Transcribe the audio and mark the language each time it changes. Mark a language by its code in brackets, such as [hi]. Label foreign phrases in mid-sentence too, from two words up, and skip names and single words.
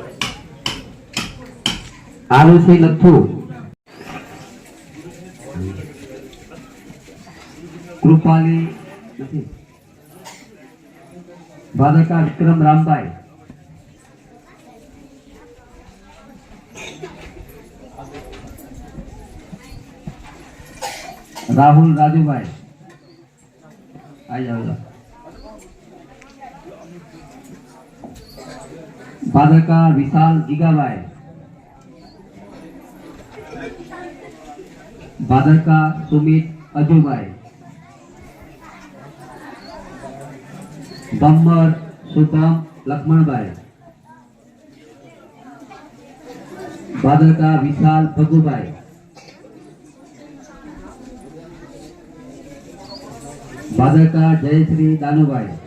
[gu] આરુષી લથ્થુ કૃપાલી નથી ભાદરકા વિક્રમ રામભાઈ રાહુલ રાજુભાઈ [hi] आई जाओ भादरका विशाल जीगाभाई भादरका सुमित अजुभाई बम्बर शुभम लक्ष्मणभाई भादरका विशाल भगुभाई भादरका जयश्री दानुभाई